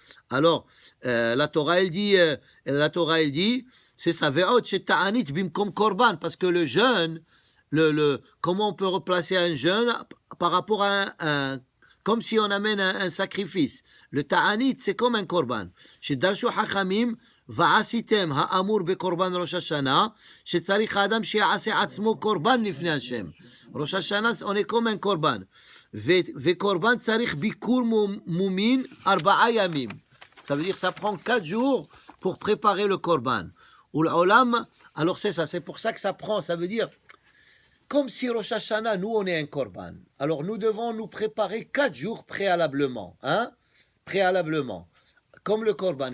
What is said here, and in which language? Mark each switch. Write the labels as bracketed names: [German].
[French] Alors, la Torah, elle dit, c'est ça, [Hebrew] ve'ot she'ta'anit bimkom korban, [French] parce que le jeûne, comment on peut replacer un jeûne par rapport à comme si on amène un sacrifice. Le ta'anit, c'est comme un korban. Chez [Hebrew] Darshu Hachamim, ועשיתם האמור בקורבן ראש השנה, שצריך האדם שיעשה עצמו קורבן לפני השם. [French] ראש השנה, on est comme un קורבן. [Hebrew] וקורבן צריך ביקור מומין 4 ימים. [French] Ça veut dire que ça prend 4 jours pour préparer le korban. Ou l'olam, alors c'est ça, c'est pour ça que ça prend, ça veut dire, comme si Rosh Hashanah, nous on est un korban. Alors nous devons nous préparer 4 jours préalablement. Hein? Préalablement. Comme le korban.